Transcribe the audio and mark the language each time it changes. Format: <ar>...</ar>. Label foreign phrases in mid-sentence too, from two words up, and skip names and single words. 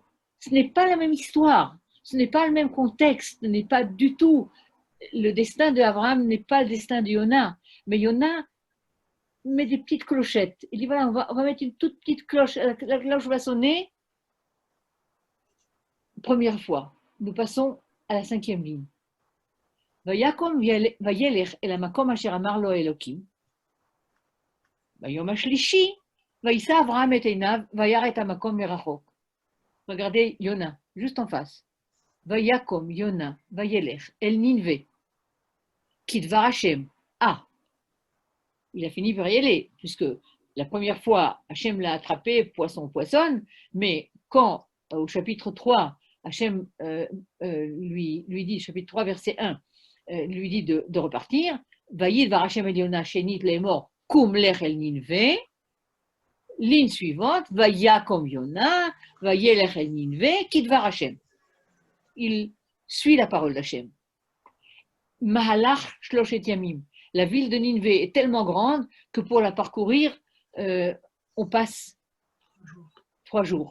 <fr>Ce n'est pas la même histoire, ce n'est pas le même contexte, ce n'est pas du tout. Le destin d'Abraham n'est pas le destin de Yona, mais Yona met des petites clochettes. Il dit voilà, on va mettre une toute petite cloche, la cloche va sonner. Première fois, nous passons à la 5e ligne.</fr> <he>ויקם וילך אל המקום אשר אמר לו אלוהים. ביום השלישי וישא אברהם את עיניו וירא את המקום מרחוק.</he> <fr>Regardez Yona, juste en face.</fr> <he>ויקם יונה וילך אל נינוה. כדבר השם.</he> <fr>Ah, il a fini par y aller, puisque la première fois, Hashem l'a attrapé, poisson, mais quand, au chapitre 3, Hashem lui dit, chapitre 3, verset 1, lui dit de repartir,</fr> <he>ויהי דבר השם אל יונה שנית לאמר קום לך אל נינוה.</he> <fr>Ligne suivante,</fr> <he>ויקם יונה, וילך אל נינוה, כדבר השם.</he> <fr>Il suit la parole d'Hachem.</fr> <he>מהלך שלושת ימים.</he> <fr>La ville de Ninvé est tellement grande que pour la parcourir, on passe 3 jours.</fr>